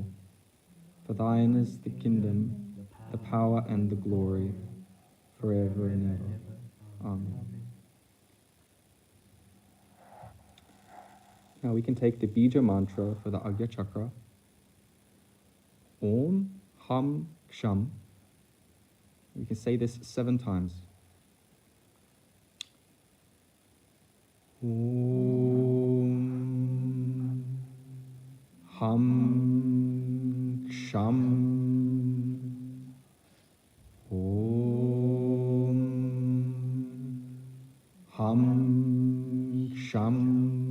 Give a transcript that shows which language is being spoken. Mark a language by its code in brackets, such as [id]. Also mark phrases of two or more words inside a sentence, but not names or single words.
[en] For thine is the kingdom, the power and the glory, forever and ever. Amen. Now we can take the Bija mantra for the Agnya Chakra. [sa] Om Ham Ksham. [en] We can say this 7 times. [sa] Om Ham Ksham. Om Ham Ksham.